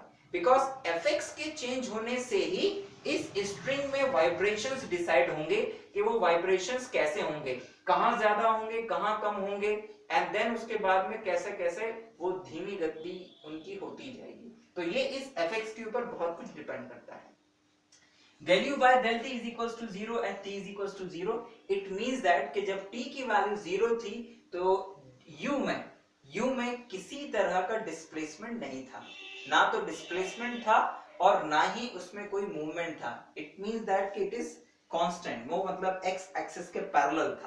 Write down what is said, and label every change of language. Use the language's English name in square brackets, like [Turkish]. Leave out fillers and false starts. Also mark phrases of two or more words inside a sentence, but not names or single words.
[Hindi] बिकॉज fx के चेंज होने से ही इस स्ट्रिंग में वाइब्रेशंस डिसाइड होंगे कि वो वाइब्रेशंस कैसे होंगे, कहां ज्यादा होंगे कहां कम होंगे, [English] and then [Hindi] उसके बाद में कैसे कैसे वो धीमी गति उनकी होती जाएगी। तो ये इस fx के ऊपर बहुत कुछ डिपेंड करता है। [English] del u by del t is equals to 0 and t is equals to 0, it means that [Hindi] कि जब t की वैल्यू 0 थी तो u में किसी तरह का डिस्प्लेसमेंट नहीं था, ना तो डिस्प्लेसमेंट था और ना ही उसमें कोई मूवमेंट था। [English] it means that [Hindi] कि [English] it is constant, [Hindi] वो मतलब x एक्सिस के पैरेलल था।